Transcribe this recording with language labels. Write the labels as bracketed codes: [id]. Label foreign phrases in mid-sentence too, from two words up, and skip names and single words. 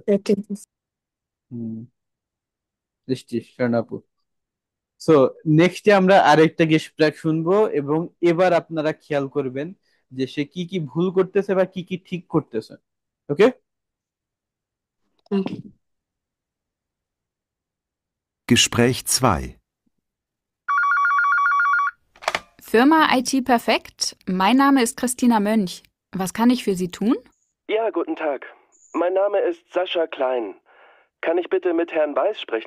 [bn] হুম, দৃষ্টি শরণাপু। সো নেক্সটে আমরা আরেকটা গেস্ট ট্র্যাক শুনবো, এবং এবার আপনারা খেয়াল করবেন যে সে কি কি ভুল করতেছে বা কি কি ঠিক করতেছে। ওকে। ওকে। [de] Gespräch 2. Firma IT Perfekt. Mein Name ist Christina Mönch. Was kann ich für Sie tun? Ja, guten Tag. Mein Name ist Sascha Klein. Kann ich bitte mit Herrn Weiß sprechen?